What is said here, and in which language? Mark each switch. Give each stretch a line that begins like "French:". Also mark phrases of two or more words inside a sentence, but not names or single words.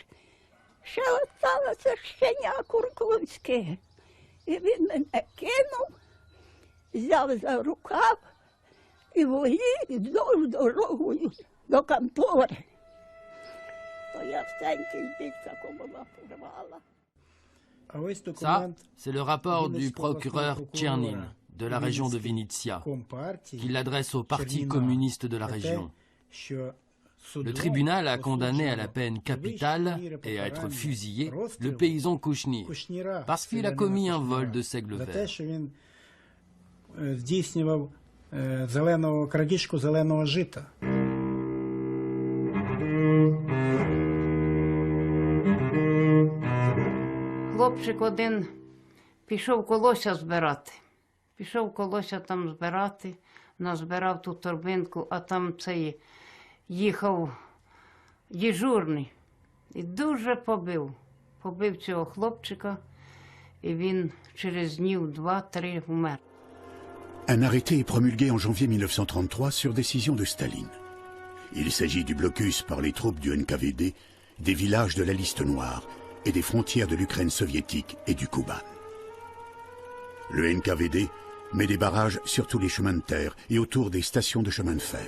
Ukrainian: Ще осталося щеня куркульське. І він мене кинув, взяв за рукав і повів вздовж дорогою до контори. То я всенький бік такого порвала.
French: Ça, c'est le rapport du procureur Tchernin, de la région de Vinnytsia, qu'il adresse au Parti communiste de la région. Le tribunal a condamné à la peine capitale et à être fusillé le paysan Kouchnir, parce qu'il a commis un vol de seigle vert.
Ukrainian: Хлопчик один пішов колося збирати. Пішов колося там збирати, назбирав ту торбинку, а там цей їхав дежурний і дуже побив. Побив цього хлопчика, і він через днів 2-3 вмер.
French: Un arrêté est promulgué en janvier 1933 sur décision de Staline. Il s'agit du blocus par les troupes du NKVD des villages de la liste noire et des frontières de l'Ukraine soviétique et du Kouban. Le NKVD met des barrages sur tous les chemins de terre et autour des stations de chemin de fer.